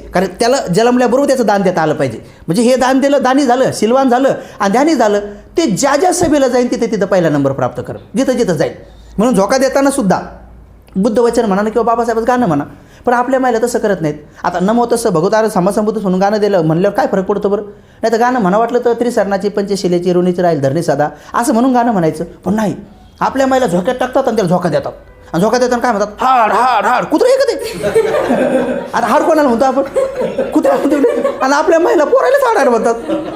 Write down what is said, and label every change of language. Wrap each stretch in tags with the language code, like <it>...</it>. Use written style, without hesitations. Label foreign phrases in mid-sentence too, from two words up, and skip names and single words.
<mr>कारण त्याला जन्मल्याबरोबर त्याचं दान देता आलं पाहिजे. म्हणजे हे दान दिलं, दानी झालं, सिलवान झालं आणि ध्यानी झालं. ते ज्या सभेला जाईल तिथं पहिला नंबर प्राप्त कर, जिथं जाईल. म्हणून झोका देताना सुद्धा बुद्ध वचन म्हणा किंवा बाबासाहेबच गाणं म्हणा. पण आपल्या महिला तसं करत नाहीत. आता</mr> <pi>नमो तसं भगवतो आरह सम्मा संबुद्धसं</pi> <mr>म्हणून गाणं दिलं म्हणल्यावर काय फरक पडतो बरं. नाही तर गाणं म्हणा वाटलं तर त्रिसरणाची पंचशिलेची ऋणीची राहील धरणी सदा असं म्हणून गाणं म्हणायचं. पण नाही, आपल्या महिला झोक्यात टाकतात आणि त्याला झोका देतात. आणि झोका देताना काय म्हणतात, हाड हाड हाड कुत्रे का ते. आता हाड कोणाला म्हणतो आपण, कुत्र्या म्हणतो. आणि आपल्या महिला पोरायलाच हाड म्हणतात.</mr>